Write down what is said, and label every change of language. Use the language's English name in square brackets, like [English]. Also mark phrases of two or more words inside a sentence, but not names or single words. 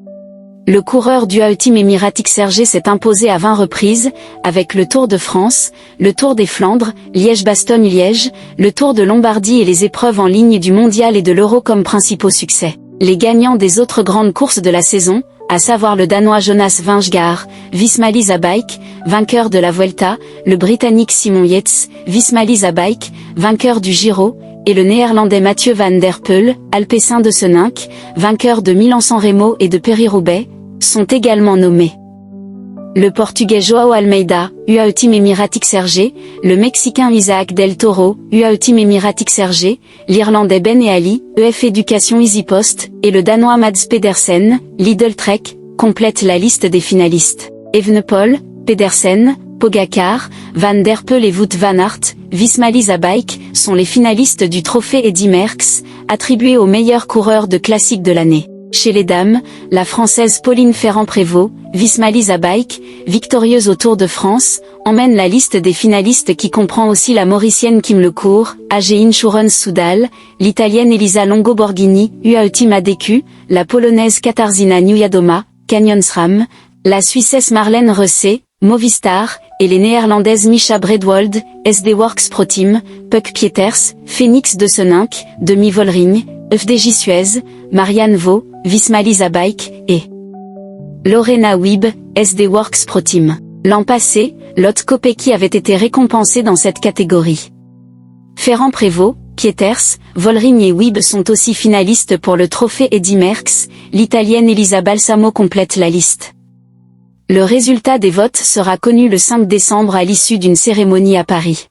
[French] Le coureur du UAE Team Emirates XRG s'est imposé à 20 reprises, avec le Tour de France, le Tour des Flandres, Liège-Bastogne-Liège, le Tour de Lombardie et les épreuves en ligne du Mondial et de l'Euro comme principaux succès. Les gagnants des autres grandes courses de la saison, à savoir le Danois Jonas Vingegaard, Visma Lease Bike, vainqueur de la Vuelta, le Britannique Simon Yates, Visma Lease Bike, vainqueur du Giro, et le Néerlandais Mathieu van der Poel, alpecin de Senink, vainqueur de Milan-San Remo et de Paris-Roubaix, sont également nommés. Le Portugais João Almeida, UAE Team Emirates XRG, le Mexicain Isaac Del Toro, UAE Team Emirates XRG, l'Irlandais Ben Ali, EF Education EasyPost, et le Danois Mads Pedersen, Lidl Trek, complètent la liste des finalistes. Evenepoel, Pedersen, Pogačar, Van der Poel et Wout van Aert, Visma Lease Bike, sont les finalistes du trophée Eddy Merckx, attribué au meilleur coureur de classique de l'année. Chez les dames, la Française Pauline Ferrand-Prévot, Visma Lease Bike, victorieuse au Tour de France, emmène la liste des finalistes qui comprend aussi la Mauricienne Kim Lecourt, AG Insurance Soudal, l'Italienne Elisa Longo-Borghini, UAE Team ADQ, la Polonaise Katarzyna Niewiadoma, Canyon SRAM, la Suissesse Marlène Reussé, Movistar, et les Néerlandaises Misha Bredwold, SD Works Pro Team, Puck Pieters, Phoenix de Senink, Demi Vollering, FDJ Suez, Marianne Vaux, Visma Lease Bike, et Lorena Wiebe, SD Works Pro Team. L'an passé, Lotte Kopecky avait été récompensée dans cette catégorie. Ferrand-Prévot, Pieters, Vollering et Wiebe sont aussi finalistes pour le trophée Eddy Merckx, l'Italienne Elisa Balsamo complète la liste. Le résultat des votes sera connu le 5 décembre à l'issue d'une cérémonie à Paris.